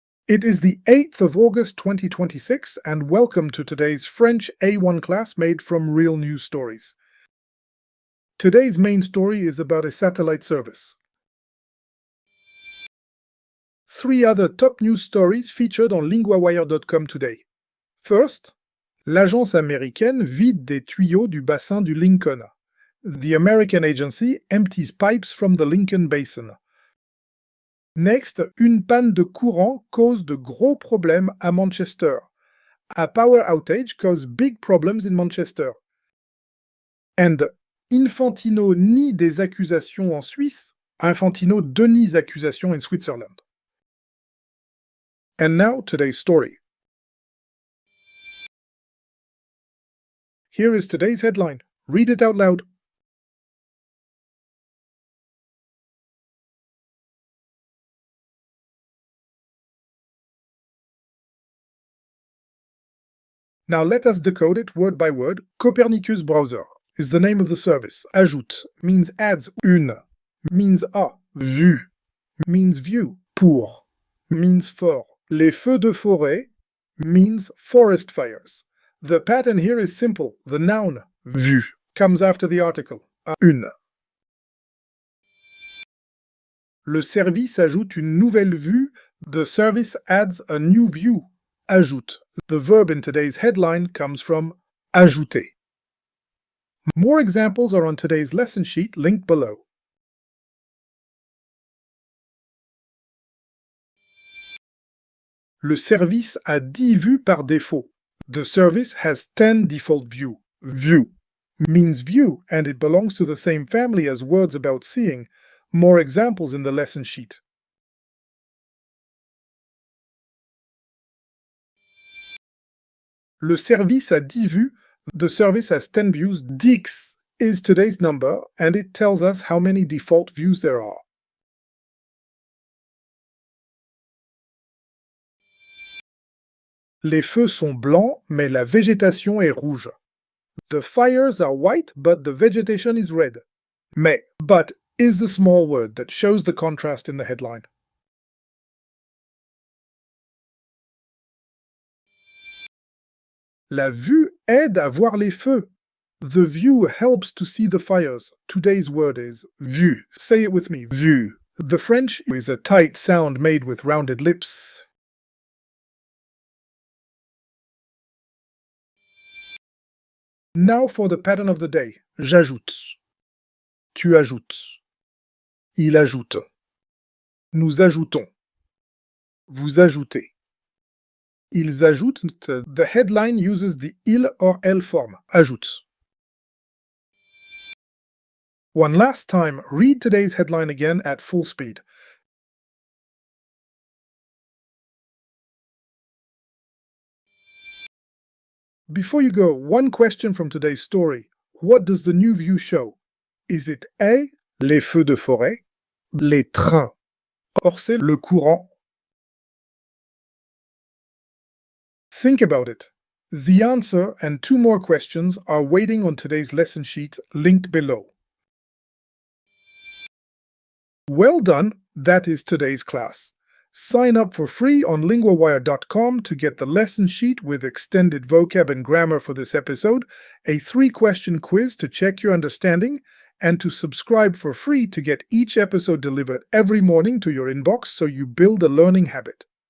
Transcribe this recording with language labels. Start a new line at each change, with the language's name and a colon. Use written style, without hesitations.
English: It is the 8th of August 2026, and welcome to today's French A1 class made from real news stories. Today's main story is about a satellite service. 3 other top news stories featured on LINGUAWIRE.com today.
French: First, l'agence américaine vide des tuyaux du bassin du Lincoln.
English: The American agency empties pipes from the Lincoln Basin.
French: Next, une panne de courant cause de gros problèmes à Manchester.
English: A power outage caused big problems in Manchester. And
French: Infantino nie des accusations en Suisse.
English: Infantino dénie accusations in Switzerland. And now today's story. Here is today's headline. Read it out loud. Now let us decode it word by word. Copernicus Browser is the name of the service. Ajoute means adds. Une means a. Vue means view. Pour means for. Les feux de forêt means forest fires. The pattern here is simple. The noun vue comes after the article. Une.
French: Le service ajoute une nouvelle vue.
English: The service adds a new view. Ajoute. The verb in today's headline comes from ajouter. More examples are on today's lesson sheet linked below.
French: Le service a 10 vues par défaut.
English: The service has 10 default views. View means view, and it belongs to the same family as words about seeing. More examples in the lesson sheet.
French: Le service a 10 vues.
English: The service has 10 views. 10 is today's number, and it tells us how many default views there are.
French: Les feux sont blancs, mais la végétation est rouge.
English: The fires are white, but the vegetation is red. Mais, but, is the small word that shows the contrast in the headline.
French: La vue aide à voir les feux.
English: The view helps to see the fires. Today's word is vue. Say it with me, vue. The French is a tight sound made with rounded lips. Now for the pattern of the day.
French: J'ajoute. Tu ajoutes. Il ajoute. Nous ajoutons. Vous ajoutez. Ils ajoutent.
English: The headline uses the il or elle form. Ajoute. One last time, read today's headline again at full speed. Before you go, one question from today's story. What does the new view show? Is it A,
French: les feux de forêt, les trains, or c'est le courant?
English: Think about it. The answer and 2 more questions are waiting on today's lesson sheet linked below. Well done, that is today's class. Sign up for free on linguawire.com to get the lesson sheet with extended vocab and grammar for this episode, a 3-question quiz to check your understanding, and to subscribe for free to get each episode delivered every morning to your inbox so you build a learning habit.